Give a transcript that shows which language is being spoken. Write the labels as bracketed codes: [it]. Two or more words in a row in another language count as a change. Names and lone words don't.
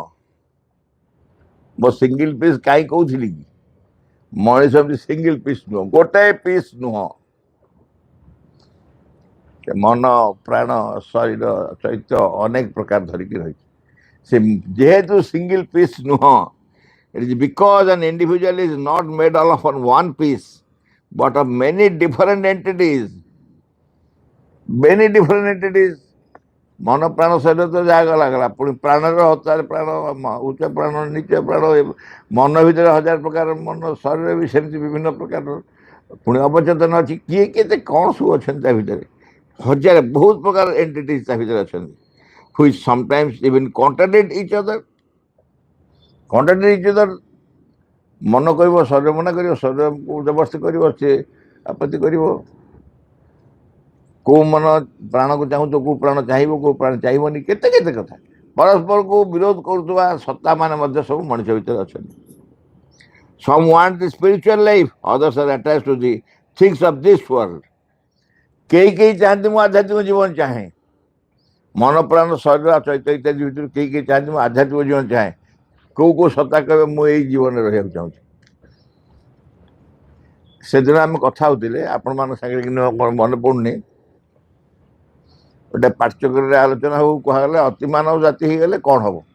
[or] ମୁଁ [en] single piece [or] କାହିଁ କହୁଥିଲି କି? ମଣିଷ ଏମିତି [en] single piece [or] ନୁହଁ, ଗୋଟାଏ ପିସ୍ ନୁହଁ। ମନ, ପ୍ରାଣ, ଶରୀର, ଚୈତ୍ୟ ଅନେକ ପ୍ରକାର ଧରିକି ରହିଛି। ସେ ଯେହେତୁ [en] single piece [or] ନୁହଁ, [en] it is because an individual is not made all of one piece, but of many different entities. Many different entities. [or] ମନ, ପ୍ରାଣ, ଶରୀର ତ ଯାହା ଗଲା, ପୁଣି ପ୍ରାଣର ହଜାର ପ୍ରାଣ, ଉଚ୍ଚ ପ୍ରାଣ, ନିଚ ପ୍ରାଣ, ମନ ଭିତରେ ହଜାର ପ୍ରକାର ମନ, ଶରୀର ବି ସେମିତି ବିଭିନ୍ନ ପ୍ରକାର, ପୁଣି ଅବଚେତନ ଅଛି, କିଏ କେତେ କ'ଣ ସବୁ ଅଛନ୍ତି ତା ଭିତରେ, ହଜାର ବହୁତ ପ୍ରକାର ଏଣ୍ଟିଟିଜ୍ ତା ଭିତରେ ଅଛନ୍ତି, [en] which sometimes even contradict each other. [or] ମନ କହିବ, ଶରୀର ମନା କରିବ, ଶରୀରକୁ ଜବରଦସ୍ତି କରିବ, ସେ ଆପତ୍ତି କରିବ। କୋଉ ମନ ପ୍ରାଣକୁ ଚାହୁଁଥିବ, କୋଉ ପ୍ରାଣ ଚାହିଁବ, କୋଉ ପ୍ରାଣ ଚାହିଁବନି, କେତେ କେତେ କଥା। ପରସ୍ପରକୁ ବିରୋଧ କରୁଥିବା ସତ୍ତା ମାନେ ମଧ୍ୟ ସବୁ ମଣିଷ ଭିତରେ ଅଛନ୍ତି। [en] Some want the spiritual life, others are attached to the things of this world. [or] କେହି କେହି ଚାହାନ୍ତି ମୁଁ ଆଧ୍ୟାତ୍ମିକ ଜୀବନ ଚାହେଁ, ମନ, ପ୍ରାଣ, ଶରୀର, ଚୈତ୍ୟ ଇତ୍ୟାଦି ଭିତରୁ କେହି କେହି ଚାହାନ୍ତି ମୁଁ ଆଧ୍ୟାତ୍ମିକ ଜୀବନ ଚାହେଁ। କୋଉ କୋଉ ସତ୍ତା କହିବେ ମୁଁ ଏଇ ଜୀବନରେ ରହିବାକୁ ଚାହୁଁଛି। ସେଦିନ ଆମେ କଥା ହଉଥିଲେ ଆପଣମାନଙ୍କ ସାଙ୍ଗରେ, କିନ୍ତୁ ମନେ ପଡୁନି, ଗୋଟେ ପାଠ୍ୟକ୍ରମରେ ଆଲୋଚନା ହଉ କୁହାଗଲା ଅତିମାନବ ଜାତି ହେଇଗଲେ କ'ଣ ହବ।